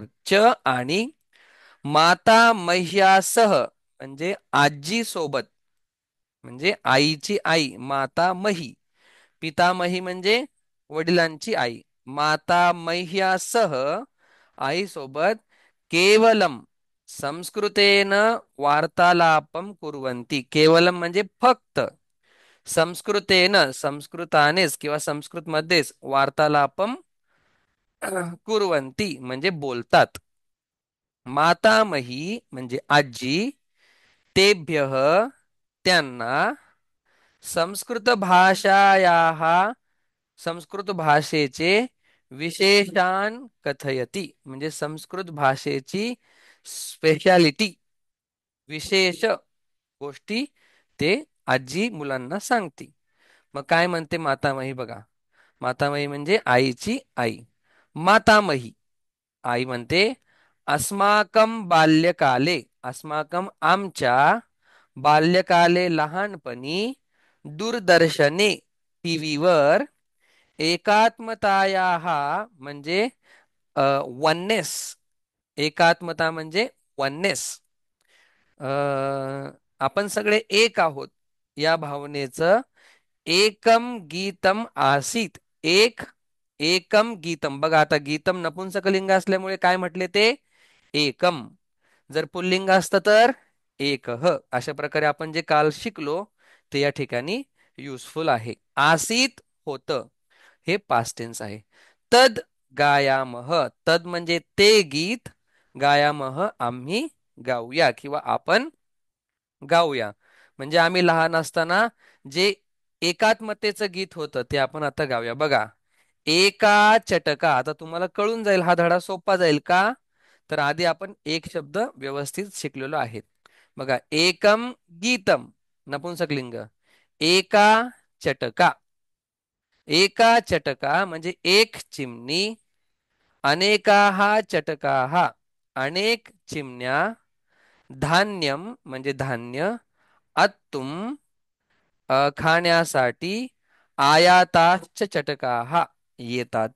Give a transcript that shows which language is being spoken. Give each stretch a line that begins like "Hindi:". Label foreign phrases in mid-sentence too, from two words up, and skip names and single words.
Marathi: च आणि
Sanskrit: माता मह्यासह
Marathi: म्हणजे आजी सोबत, म्हणजे आईची आई
Sanskrit: माता मही,
Marathi: पितामही म्हणजे वडिलांची आई,
Sanskrit: माता मह्यासह
Marathi: आईसोबत,
Sanskrit: केवलम संस्कृतेन वार्तालापम कुर्वन्ति.
Marathi: केवलम म्हणजे फक्त, संस्कृतेन संस्कृतानेच किंवा संस्कृतमध्येच,
Sanskrit: वार्तालापम कुर्वन्ति
Marathi: म्हणजे बोलतात. मातामही म्हणजे आजी, तेभ्यः त्यांना,
Sanskrit: संस्कृत भाषायाः
Marathi: संस्कृत भाषेचे,
Sanskrit: विशेषान कथयती
Marathi: म्हणजे संस्कृत भाषेची स्पेशालिटी, विशेष गोष्टी ते आजी मुलांना सांगते. मग काय म्हणते मातामही बघा, मातामही म्हणजे आईची आई. मातामही आई म्हणते,
Sanskrit: अस्माकं बाल्यकाले,
Marathi: अस्माकं आमच्या, बाल्यकाले लहानपणी, दूरदर्शने टीव्हीवर, एकात्मतायाः म्हणजे वननेस, एकात्मता म्हणजे वननेस, आपण सगळे एक आहोत या भावनेचं
Sanskrit: एकम गीतम आसीत. एक, एकम गीतम.
Marathi: बघा आता गीतम नपुंसकलिंग असल्यामुळे काय म्हटले ते, एकम. जर पुल्लिंग असतं तर एकह. अशा प्रकारे आपण जे काल शिकलो ते या ठिकाणी युजफुल आहे. आसीत होतं, हे
English: past tense
Marathi: आहे.
Sanskrit: तद गायामह,
Marathi: तद म्हणजे ते गीत, गायामह आम्ही गाऊया किंवा आपण गाऊया. म्हणजे आम्ही लहान असताना जे एकात्मतेचं गीत होतं ते आपण आता गाऊया. बघा,
Sanskrit: एका चटका.
Marathi: आता तुम्हाला कळून जाईल, हा धडा सोपा जाईल का, तर आधी आपण एक शब्द व्यवस्थित शिकलेलो आहे. बघा,
Sanskrit: एकम गीतम नपुंसकलिंग, एका चटका. एका चटका
Marathi: म्हणजे एक चिमणी,
Sanskrit: अनेकाः चटकाः
Marathi: अनेक चिमण्या, धान्यम म्हणजे धान्य, अत्तुम खाण्यासाठी,
Sanskrit: आयाताश्च चटकाः
Marathi: येतात.